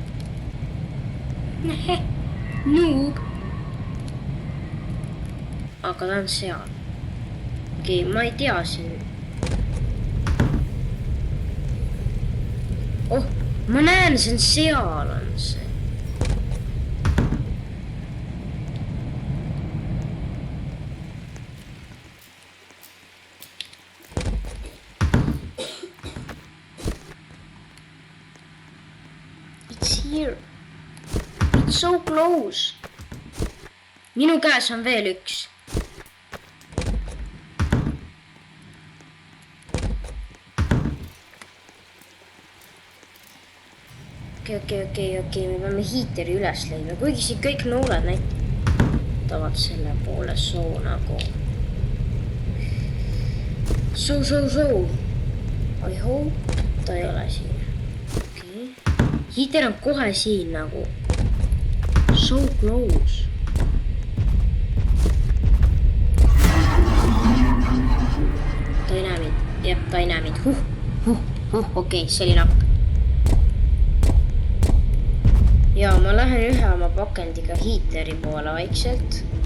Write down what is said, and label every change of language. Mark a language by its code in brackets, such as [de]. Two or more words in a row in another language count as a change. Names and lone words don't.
[et] Noob. Aga ta on seal. Okei, ma ei tea siin. Oh, ma näen, see on seal on see. [en] It's here. It's so close. [et] Minu käes on veel üks. Okei, me peame hiiteri üles leidma, kuigi siin kõik nooled näitavad selle poole soo nagu. Soo. [en] I hope [et] ta ei ole siin. Okei. Hiiter on kohe siin nagu. [en] So close. [et] Ta ei näe mind. Jep, ta ei näe mind. Okei, see oli napp. Ja ma lähen ühe oma pakendiga hiiteri poole vaikselt.